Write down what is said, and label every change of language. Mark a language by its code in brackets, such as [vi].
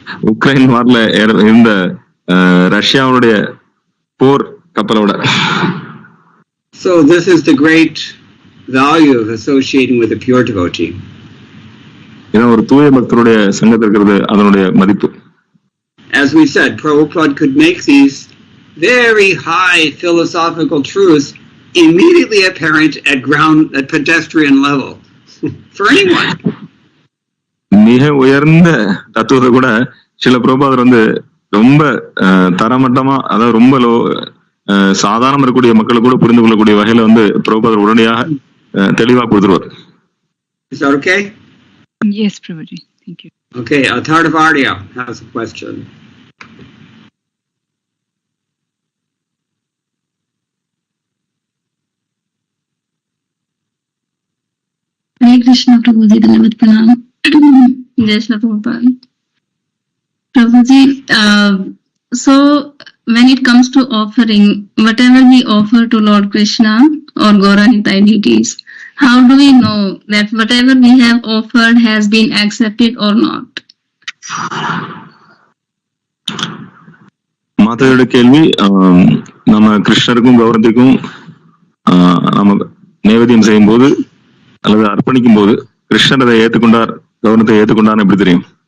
[ta] Ukraine வார்ல இருந்த ரஷ்யாவுடைய போர் கப்பலோட. [en] So this is the great value of associating with a pure devotee. [ta] இது ஒரு தூய பக்தருடைய சங்கத்தில் இருக்கிறது அதனுடைய மதிப்பு. [en] As we said, Prabhupada could make these very high philosophical truths immediately apparent at pedestrian level for anyone. [ta] மிக உயர்ந்த தத்துவத்தை கூட சில பிரபுபாதர் வந்து ரொம்ப தரமட்டமா, அதாவது ரொம்ப சாதாரண இருக்கக்கூடிய மக்களுக்கு கூட புரிந்து கொள்ளக்கூடிய வகையில வந்து பிரபுபாதர் உடனடியாக தெளிவா கொடுத்துருவார். [en] Is that okay? Yes, Prabhuji. Thank you. Okay, Atharvavarya has a question. Hare Krishna, Prabhuji, Dhanyavad Pranam. Jai Shri Prabhupada. Prabhuji, so when it comes to offering, whatever we offer to Lord Krishna or Gaura-Nitai deities, how do we know that whatever we have offered has been accepted or not? [ta] மாதாவோட கேள்வி, நம்ம கிருஷ்ணருக்கும் கௌரவத்துக்கும் நம்ம நைவேத்தியம் செய்யும் போது அல்லது அர்ப்பணிக்கும் போது கிருஷ்ணர் அதை ஏற்றுக்கொண்டார், கௌரவத்தை ஏற்றுக்கொண்டார் எப்படி தெரியும்?